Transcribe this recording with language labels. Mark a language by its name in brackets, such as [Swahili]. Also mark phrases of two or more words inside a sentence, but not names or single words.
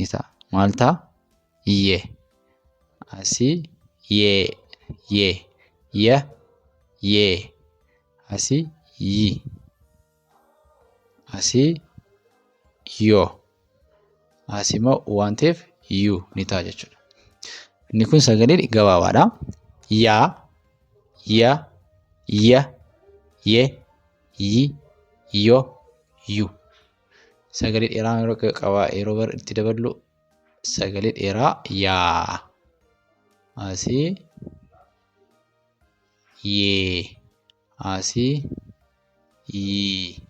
[Oromo] Maal ta'a? ye. Asii ye, ye, ya, ye. Asii yi. Asii yo. Asii immoo waan ta'eef yu ni ta'a jechuudha. Inni kun sagalee gabaabaadha. Yaa, ya, ya, ye, yi, yo, yu. Sagalee dheeraa yeroo itti daballu sagalee dheeraa yaa. Asii yee. Asii yii.